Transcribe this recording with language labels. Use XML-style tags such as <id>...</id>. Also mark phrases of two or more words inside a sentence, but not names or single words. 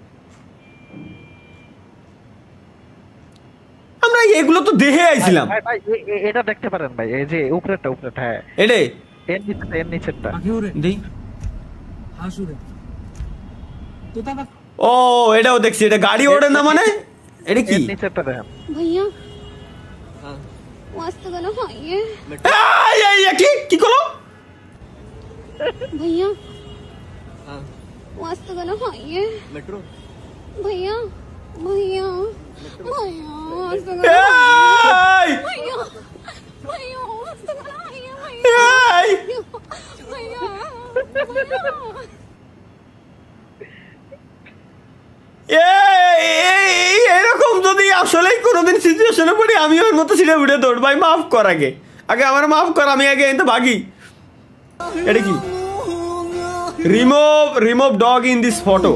<bn>আমরা এগুলো তো দেখে আইছিলাম। ভাই ভাই এটা দেখতে পারেন ভাই, এই যে উপরেরটা উপরেরটা। হ্যাঁ এরে এর নিচেরটা দেই। ও এটাও দেখছি, এটা গাড়ি ওড়ে না মানে। এটা কি? এর নিচেরটা দেখেন</bn> <hi>भैया मस्त गाना खाइए</hi> <bn>কি কি করলো</bn> <hi>भैया मस्त गाना खाइए</hi> <bn>মেট্রো।</bn> <hi>भैया भैया भैया मस्त गाना भैया भैया मस्त गाना खाइए भैया</hi> <bn>এরকম যদি আসলেই কোনোদিন সিচুয়েশনে পড়ি, আমি ওর মতো সিটে উঠে দৌড়। ভাই মাফ কর, আগে আগে আমার মাফ কর, আমি আগে এতে ভাগি। এটা কি?</bn> <en>remove dog in this photo.</en>